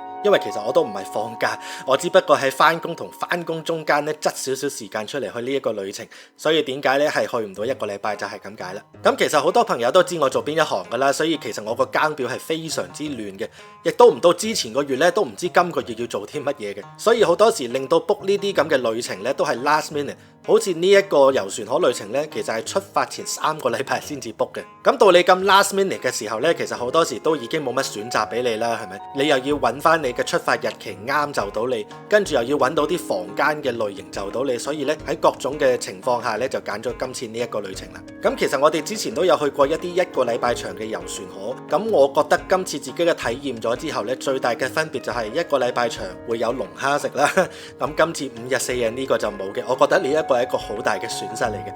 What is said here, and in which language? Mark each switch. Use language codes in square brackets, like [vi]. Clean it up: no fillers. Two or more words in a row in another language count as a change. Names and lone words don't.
[yue] 因為其實我都唔係放假，我只不過喺翻工同翻工中間咧，擠少少時間出嚟去呢一個旅程，所以點解咧係去唔到1個禮拜就係咁解啦。咁其實好多朋友都知我做邊一行噶啦，所以其實我個更表係非常之亂嘅，亦都唔到之前個月咧都唔知今個月要做啲乜嘢嘅，所以好多時令到 book 呢啲咁嘅旅程咧都係 [en] last minute。 [yue] 好似呢一個遊船河旅程呢，其實係出發前3個禮拜先至 book 嘅。咁到你咁 [en] last minute [yue] 嘅時候呢，其實好多時都已經冇乜選擇俾你啦，係咪？你又要揾翻你嘅出發日期啱就到你，跟住又要揾到啲房間嘅類型就到你，所以呢，喺各種嘅情況下呢，就揀咗今次呢一個旅程啦。咁其實我哋之前都有去過一啲1個禮拜長嘅遊船河，咁我覺得今次自己嘅體驗咗之後呢，最大嘅分別就係1個禮拜長會有龍蝦食啦，咁今次5日4夜呢個就冇嘅，我覺得呢一個係一個好大嘅損失嚟嘅。